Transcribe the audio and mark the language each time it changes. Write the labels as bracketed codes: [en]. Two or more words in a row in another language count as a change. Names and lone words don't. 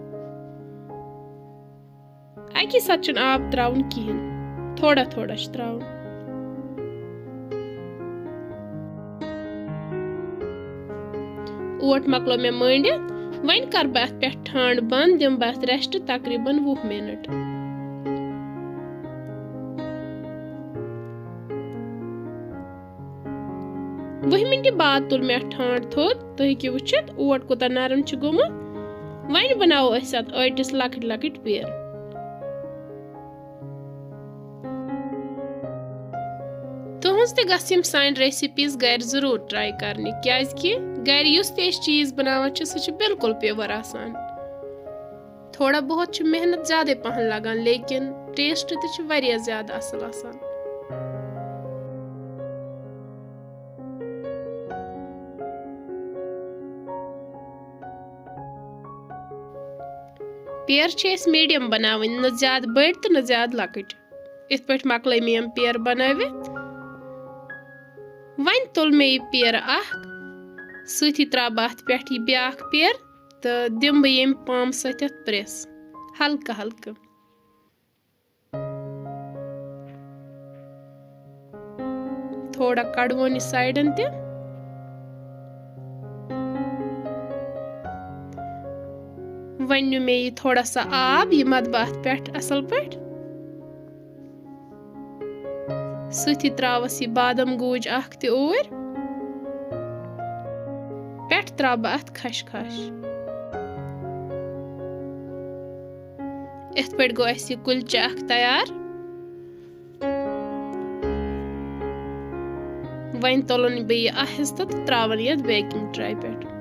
[ks] अकी साथ आब त्रावन कहें, थोड़ा थोड़ा त्रावन। ओट मकलो मे मंडित, वन कर बह पे ठंड बंद, दिम बह रेस्ट तकरीबन 20 मिनट। वह मिनट बाद तुल मे ठंड थोद तो हेकु वुचित ओट कोता नरम गोमुत। वन बनाओ अस अटिस लकट लकट पेर। तुहस ते गम सान रेसिपीज घर जरूर ट्राई करनी, क्याजकि घर युस ते चीज बनावान सह बिल्कुल प्योर आसान। थोड़ा बहुत मेहनत ज्यादा पहन लगान, लेकिन टेस्ट ते वारिया ज्यादा असल आसान। पेर मीडियम बनावन, न ज्यादा बड़ तो न ज्यादा लकट। इत पे मकल मे पेर बनावित। वन तुल मे यह पेर सती त्रा अथ पे ब्या पेर तो दिम बह यम पाम सत प्रेस हल्का हल्का। थोड़ा कड़वन साइडन ते। वन मे यह थोड़ा सा आब यह मद अथ पे असल पे। सती त्रावस यह बादम गोज ते ओर, पेट त्रा अथ खश खश। इत पे गो यह कुलचा तैयार। वन तुलन बह आहिस्ता तो त्रावन ये बेकिंग ट्राई पे।